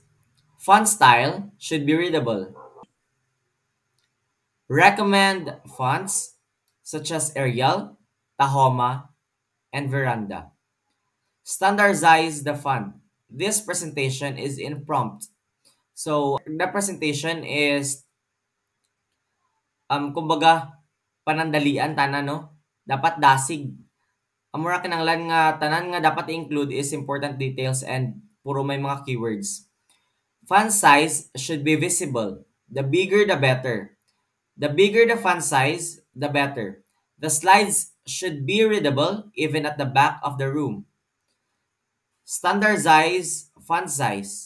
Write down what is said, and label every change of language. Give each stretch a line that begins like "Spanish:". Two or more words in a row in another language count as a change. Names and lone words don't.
English: Font style should be readable. Recommend fonts such as Arial, Tahoma, and Veranda. Standardize the font. This presentation is in prompt. So the presentation is
Hiligaynon: kumbaga panandalian tana no. Dapat dasig. Ang mura kinahanglan nga tanan nga dapat i-include
English: is important details and
Hiligaynon: puro may mga keywords.
English: Font size should be visible. The bigger the better. The bigger the font size, the better. The slides should be readable even at the back of the room. Standardize font size.